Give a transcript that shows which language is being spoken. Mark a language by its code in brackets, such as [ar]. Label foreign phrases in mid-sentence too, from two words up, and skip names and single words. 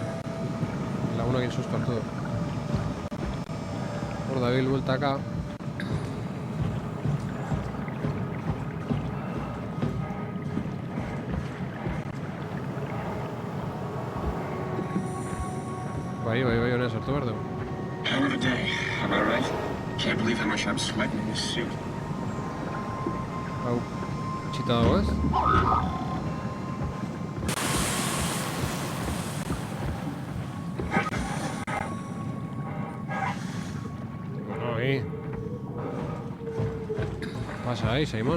[eu] Lagunakin susto hartu dugu. Hor dabil bueltaka. Bai, honea sartu behar dugu. [en] Hell of a day, am I right? Can't believe how much I'm sweating in this suit. [eu] Hau, txita dago ez? Bueno, [es] Pasa ahí, Simon.